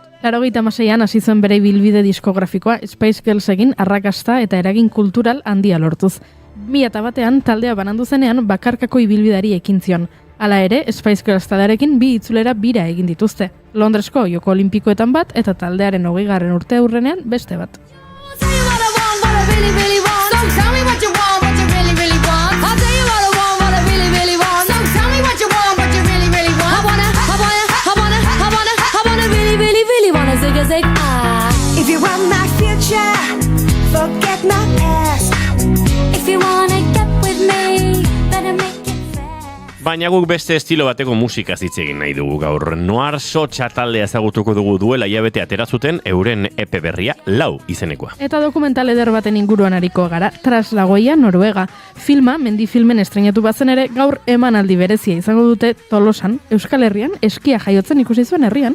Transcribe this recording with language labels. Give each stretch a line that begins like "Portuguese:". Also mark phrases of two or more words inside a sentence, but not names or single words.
Basque: 86an hasi zuen bere bilbide diskografikoa Spice Girlsekin arrakasta eta eragin kultural handia lortuz. 2001an taldea banandu zenean bakarkako ibilbidari ekin zion. Hala ere, Spice Girls taldearekin bi itzulera bira egin dituzte. Londresko Joko Olimpikoetan bat eta taldearen 20. urte aurrenean beste bat.
English: If you want my future, forget my past. If you wanna get with me, better make it fast.
Basque: Baina guk beste estilo bateko musika hitz egin nahi dugu gaur. Noir Sotxa taldea ezagutuko dugu duela hilabete atera zuten euren EP berria 4 izenekoa. Eta dokumental eder baten inguruan ariko gara, Traslagoia Noruega. Filma, mendi filmen estrenatu bazen ere, gaur emanaldi berezia izango dute Tolosan, Euskal Herrian, eskia jaiotzen ikusi zuen herrian.